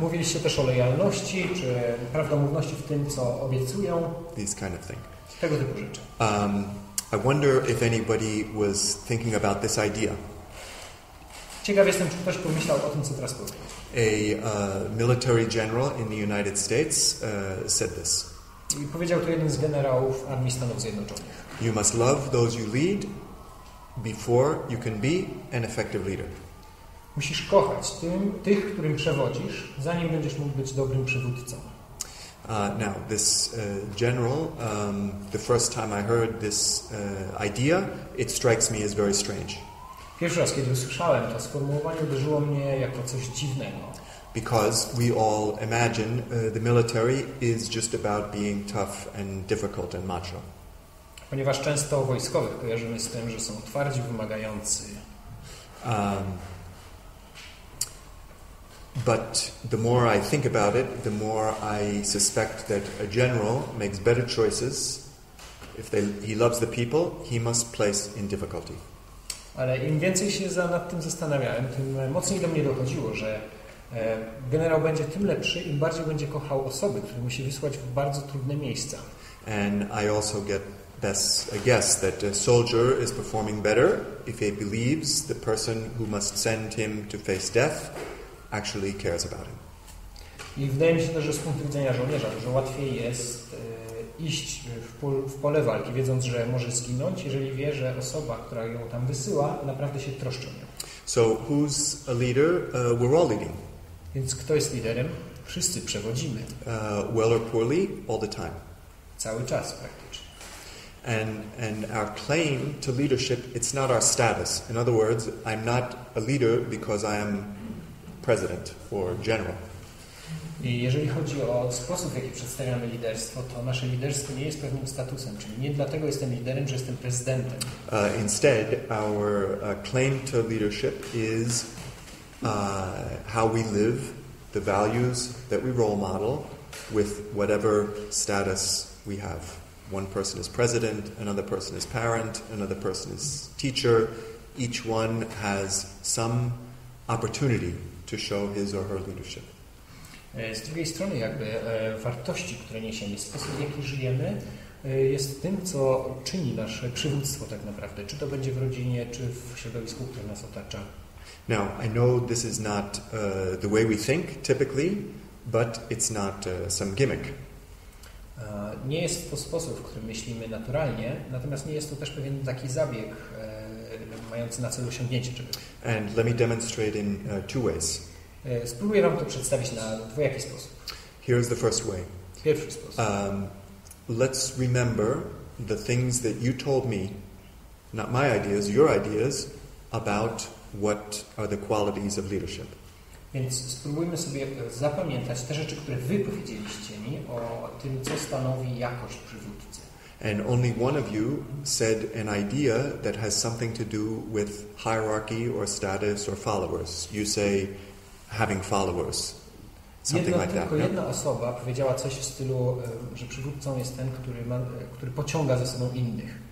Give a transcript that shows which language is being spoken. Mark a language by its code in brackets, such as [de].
[pl] Mówiliście też o lojalności, czy prawdomówności w tym, co obiecują. [en] These kind of things. [pl] Tego typu rzeczy. [en] I wonder if anybody was thinking about this idea. [pl] Ciekaw jestem, czy ktoś pomyślał o tym, co teraz powiem. [en] A military general in the United States said this. [pl] I powiedział to jeden z generałów Armii Stanów Zjednoczonych. [en] You must love those you lead before you can be an effective leader. [pl] Musisz kochać tych, którym przewodzisz, zanim będziesz mógł być dobrym przywódcą. [en] Now, this general, the first time I heard this idea, it strikes me as very strange. [pl] Pierwszy raz, kiedy usłyszałem to sformułowanie, uderzyło mnie jako coś dziwnego. [en] Because we all imagine the military is just about being tough and difficult and macho. [pl] Ponieważ często wojskowych kojarzymy z tym, że są twardzi, wymagający. [en] But the more I think about it, the more I suspect that a general makes better choices. If he loves the people, he must place in difficulty. [pl] Ale im więcej się nad tym zastanawiałem, tym mocniej do mnie dochodziło, że generał będzie tym lepszy, im bardziej będzie kochał osoby, które musi wysłać w bardzo trudne miejsca. [en] And I also get a guess that a soldier is performing better if he believes the person who must send him to face death actually cares about him. [pl] I wydaje mi się też, że z punktu widzenia żołnierza dużo łatwiej jest iść w pole walki, wiedząc, że może zginąć, jeżeli wie, że osoba, która ją tam wysyła, naprawdę się troszczy o nią. [en] So who's a leader? We're all leading. [pl] Więc kto jest liderem? Wszyscy przewodzimy. [en] Well or poorly, all the time. [pl] Cały czas praktycznie. [en] And our claim to leadership, it's not our status. In other words, I'm not a leader because I am president or general. [pl] I jeżeli chodzi o sposób, w jaki przedstawiamy liderstwo, to nasze liderstwo nie jest pewnym statusem, czyli nie dlatego jestem liderem, że jestem prezydentem. [en] Instead, our claim to leadership is how we live, the values that we role model with whatever status we have. One person is president, another person is parent, another person is teacher. Each one has some opportunity to show his or her leadership. [pl] Z drugiej strony jakby wartości, które niesiemy, sposób w jaki żyjemy jest tym, co czyni nasze przywództwo tak naprawdę, czy to będzie w rodzinie, czy w środowisku, które nas otacza. [en] Now, I know this is not the way we think typically, but it's not some gimmick. [pl] Nie jest to sposób, w którym myślimy naturalnie, natomiast nie jest to też pewien taki zabieg mający na celu osiągnięcie czegoś. [en] And let me demonstrate in two ways. [pl] Spróbuję Wam to przedstawić na dwojaki sposób. [en] Here's the first way. [pl] Pierwszy sposób. [en] Let's remember the things that you told me, not my ideas, your ideas, about what are the qualities of leadership. [pl] Więc spróbujmy sobie zapamiętać te rzeczy, które Wy powiedzieliście mi o tym, co stanowi jakość przywódcy. [en] And only one of you said an idea that has something to do with hierarchy or status or followers. You say having followers. Something like that. [pl] Tylko jedna osoba powiedziała coś w stylu, że przywódcą jest ten, który pociąga za sobą innych.